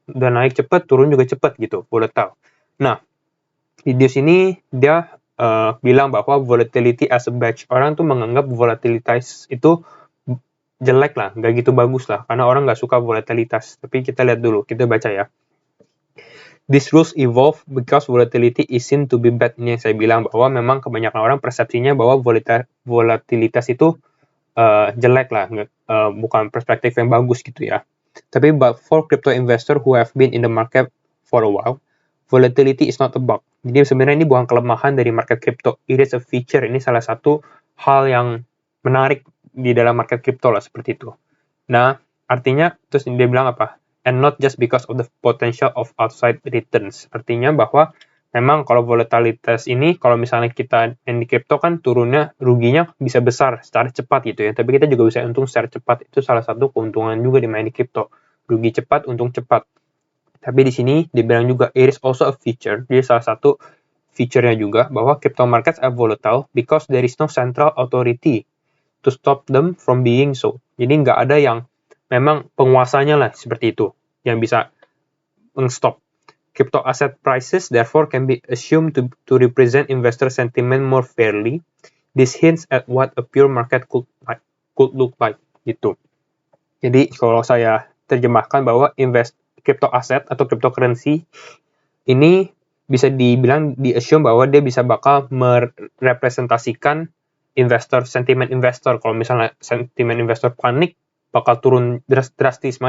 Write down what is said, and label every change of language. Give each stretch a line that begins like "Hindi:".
Indonesian: Udah naik cepet, turun juga cepet gitu, volatile. Nah, di sini dia bilang bahwa
English: volatility as a badge.
Indonesian: Orang tuh menganggap volatilitas itu jelek lah, nggak gitu bagus lah, karena orang nggak suka volatilitas. Tapi kita lihat dulu, kita baca ya.
English: These rules evolve because volatility is seen to be bad.
Indonesian: Ini yang saya bilang bahwa memang kebanyakan orang persepsinya bahwa volatilitas itu jelek lah, bukan perspektif yang bagus gitu ya. Tapi
English: but for crypto investor who have been in the market for a while, volatility is not a bug.
Indonesian: Jadi sebenarnya ini bukan kelemahan dari market crypto.
English: It is a feature.
Indonesian: Ini salah satu hal yang menarik di dalam market crypto lah, seperti itu. Nah, artinya terus dia bilang apa?
English: And not just because of the potential of outside returns.
Indonesian: Artinya bahwa memang kalau volatilitas ini, kalau misalnya kita yang di crypto kan turunnya, ruginya bisa besar secara cepat gitu ya. Tapi kita juga bisa untung secara cepat. Itu salah satu keuntungan juga di main di crypto. Rugi cepat, untung cepat. Tapi di sini dibilang juga
English: it is also a feature.
Indonesian: Jadi salah satu feature-nya juga bahwa
English: crypto markets are volatile because there is no central authority to stop them from being so.
Indonesian: Jadi nggak ada yang memang penguasanya lah seperti itu yang bisa meng-stop.
English: Crypto asset prices therefore can be assumed to represent investor sentiment more fairly. This hints at what a pure market could look like gitu.
Indonesian: Jadi kalau saya terjemahkan bahwa crypto asset atau cryptocurrency ini bisa dibilang di-assume bahwa dia bisa bakal merepresentasikan sentimen investor. Kalau misalnya sentimen investor panik, bakal turun drastis.